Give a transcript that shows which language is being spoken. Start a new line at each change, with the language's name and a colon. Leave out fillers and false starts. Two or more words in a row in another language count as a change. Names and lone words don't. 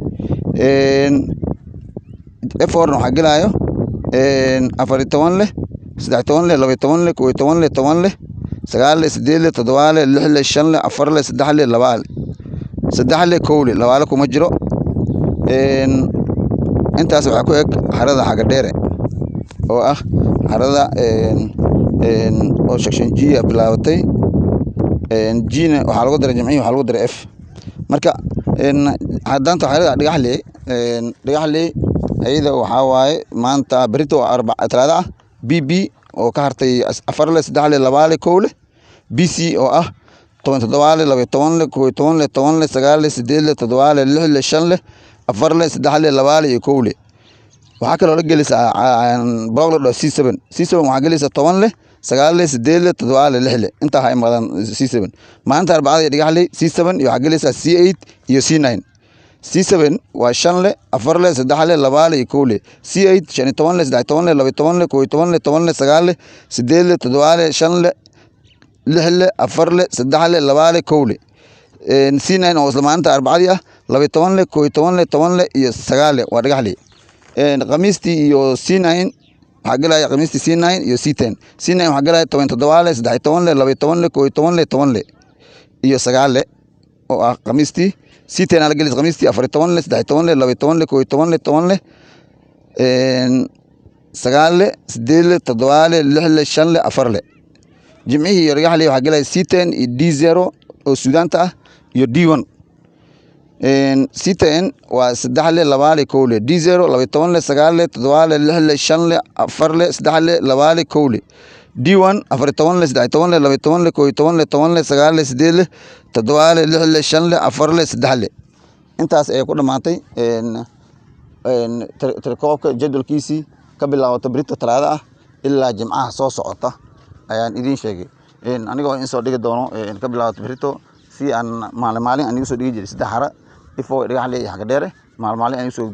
Somali: F4 waxaa galayo afartobanle saddex toban leh laba toban leh kow toban leh toban leh sagaal leh siddeed leh toddoba leh lix leh shan leh afar leh saddex leh laba leh saddex leh kow leh laba leh kuma jiro intaas waxaa ku eg harada xagadheere oo ah harada oo section G bilaabatay G-na waxaa lagu daray jamcihi waxaa lagu daray F marka haddaanta harada dhagaxley ayada waxaa waaye maanta berito talaada ah BB oo ka hartay afar leh saddex leh laba leh kow leh BC oo ah 17 leh 12 leh 11 leh 10 leh 9 leh 8 leh 7 leh 6 leh 5 leh afar leh saddex leh laba leh iyo kow leh waxaa kaloo la gelaysaa block la C7 waxaa gelaysaa 10 leh 9 leh 8 leh 7 leh 6 leh intaa ha imaadaan C7 maanta arbacada dhagaxley C7 iyo waxaa gelaysaa C8 iyo C9 C7 waa 5 leh 4 leh 3 leh 2 leh iyo kow leh C8 15 leh 13 leh 12 leh 11 leh 10 leh 9 leh 8 leh 7 leh 5 leh 6 leh 4 leh 3 leh 2 leh kow leh C9 oo isla maanta arbacadii ah 12 leh 11 leh 10 leh iyo 9 leh waa dhagaxley khamiistii iyo C9 waxaa gelaya khamiistii C9 iyo C10 C9 waxaa gelaya 17 leh 13 leh 12 leh 11 leh 10 leh iyo 9 leh oo ah khamiistii C10 la gelis khamiistii 14 leh 13 leh 12 leh 11 leh 10 leh 9 leh 8 leh 7 leh 6 leh 5 leh 4 leh jimcihii iyo dhagaxley waxaa gelaya C10 iyo D0 oo Suudaanta ah iyo D1 C10 waa 3 leh 2 leh kow leh D0 12 leh 9 leh 7 leh 6 leh 5 leh 4 leh 3 leh 2 leh kow leh D1 14 leh 13 leh 12 leh 11 leh 10 leh 9 leh 8 leh 7 leh 6 leh 5 leh 4 leh 3 leh intaas ayay ku dhamaatay tirkoobka jadwalkiisii ka bilaabata berito talaada ah ilaa jimcaha soo socota ayaan idiin sheegay anigoo in soo dhigi doono ka bilaabata berito si aan maalin anigu soo dhigi jiray saddex hara ifo dhagaxley iyo xagadheere maalin anigu soo